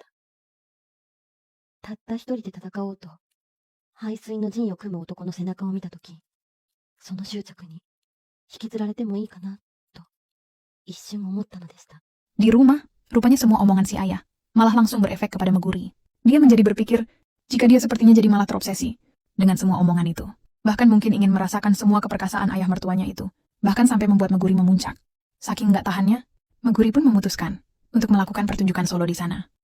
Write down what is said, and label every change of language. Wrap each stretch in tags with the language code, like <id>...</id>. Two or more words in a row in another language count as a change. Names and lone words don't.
<ja>たった一人で戦おうと、背水の陣を組む男の背中を見たとき、その執着に引きずられてもいいかな、と一瞬思ったのでした。</ja> <id>Di rumah, rupanya semua omongan si ayah malah langsung berefek kepada Meguri. Dia menjadi berpikir jika dia sepertinya jadi malah terobsesi dengan semua omongan itu. Bahkan mungkin ingin merasakan semua keperkasaan ayah mertuanya itu. Bahkan sampai membuat Meguri memuncak. Saking nggak tahannya, Meguri pun memutuskan untuk melakukan pertunjukan solo di sana.</id>